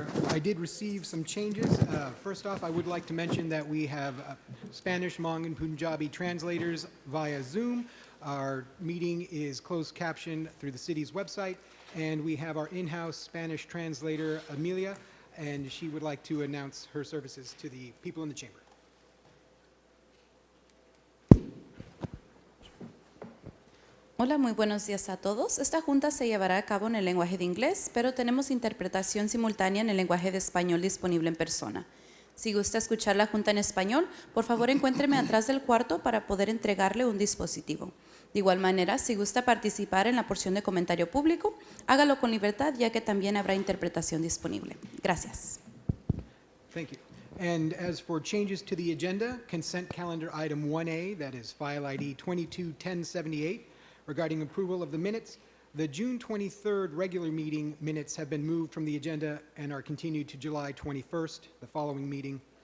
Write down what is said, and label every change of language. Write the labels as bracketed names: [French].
[English] I did receive some changes. First off, I would like to mention that we have Spanish, Hmong, and Punjabi translators via Zoom. Our meeting is closed captioned through the city's website, and we have our in-house Spanish translator, Amelia, and she would like to announce her services to the people in the chamber. [Spanish] Hola, muy buenos días a todos. Esta junta se llevará a cabo en el lenguaje de inglés, pero tenemos interpretación simultánea en el lenguaje de español disponible en persona. Si gusta escuchar la junta en español, por favor encuéntreme atrás del cuarto para poder entregarle un dispositivo. De igual manera, si gusta participar en la porción de comentario público, hágalo con libertad, ya que también habrá interpretación disponible. Gracias. [English] Thank you. And as for changes to the agenda, consent calendar item 1A, that is file ID 221078, regarding approval of the minutes, The June 23rd regular meeting minutes have been moved from the agenda and are continued to July 21st, the following meeting.